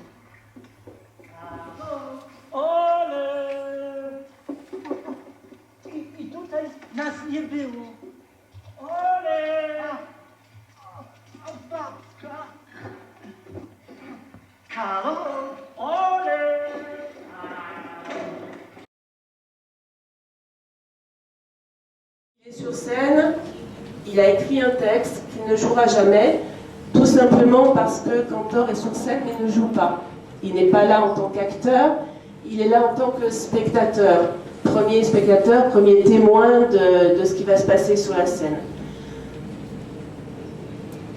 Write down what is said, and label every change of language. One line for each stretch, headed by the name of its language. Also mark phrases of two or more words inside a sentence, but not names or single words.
Polish: Karol, Olek. I tutaj nas nie było. Olek. A babka. Karol, Olek.
French: Il est sur scène, il a écrit un texte qu'il ne jouera jamais, tout simplement parce que Cantor est sur scène mais ne joue pas. Il n'est pas là en tant qu'acteur, il est là en tant que spectateur, premier témoin de ce qui va se passer sur la scène.